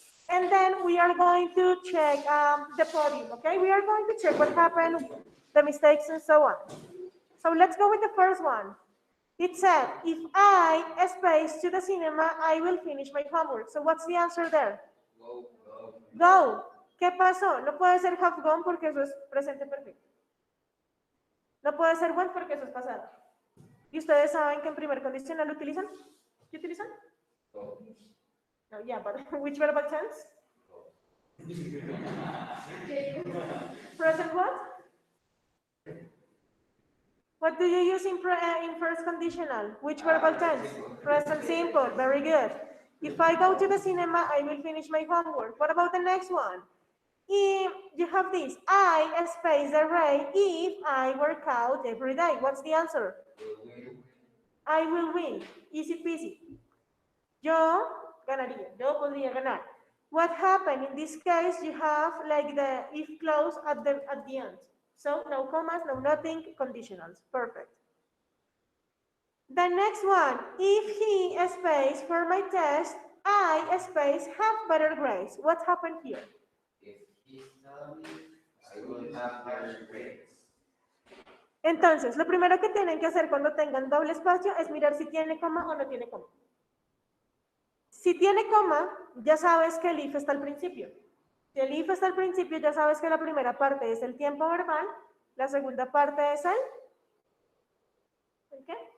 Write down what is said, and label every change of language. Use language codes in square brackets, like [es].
[en] And then we are going to check the podium, okay? We are going to check what happened, the mistakes, and so on. So let's go with the first one. It said, if I space to the cinema, I will finish my homework. So what's the answer there? [es] Go. ¿Qué pasó? No puede ser have gone porque eso es presente perfecto. No puede ser went porque eso es pasado. ¿Y ustedes saben que en primer condicional lo utilizan? ¿Qué utilizan? [en] No, yeah, but which verbal tense? Present what? What do you use in first conditional? Which verbal tense? Present simple. Very good. If I go to the cinema, I will finish my homework. What about the next one? If you have this, I space the ray if I work out every day. What's the answer? I will win. Easy peasy. [es] Yo ganaría. Yo podría ganar. What happened? [en] In this case, you have like the if clause at the end. So no commas, no nothing, conditionals. Perfect. The next one, if he space for my test, I space have better grades. What happened here? If he studies, I will have better grades. [es] Entonces, lo primero que tienen que hacer cuando tengan doble espacio es mirar si tiene coma o no tiene coma. Si tiene coma, ya sabes que el if está al principio. Si el if está al principio, ya sabes que la primera parte es el tiempo verbal, la segunda parte es ¿el qué?